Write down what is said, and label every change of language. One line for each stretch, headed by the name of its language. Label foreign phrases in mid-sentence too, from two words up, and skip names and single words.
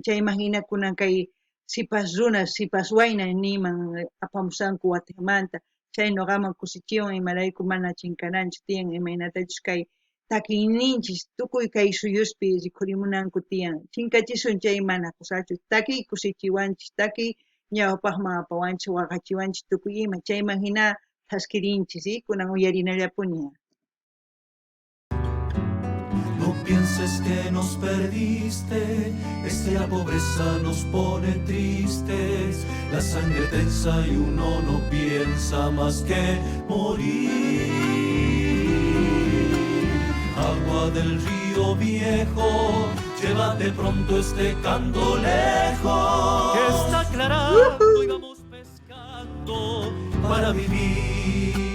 Quechua: chayman hina kunan kay sipas runas sipas wayna niman apamusanku watamanta chay nuqaman kusichiwan imarayku mana chinkaranchu tiyan imaynatachus kay takiyninchis tukuy kay suyuspi rikhurimunanku tiyan chinkachisun chay mana kusachu takiy kusichiwanchis takiy ñawpaqman apawanchis waqachiwanchis tukuy ima chayman hina qhaskirinchis kunan uyarinallapuni.
Spanish: No pienses que nos perdiste, es que la pobreza nos pone tristes, la sangre tensa y uno no piensa más que morir. Agua del río viejo, llévate pronto este candolejo, que está aclarando y vamos pescando para vivir.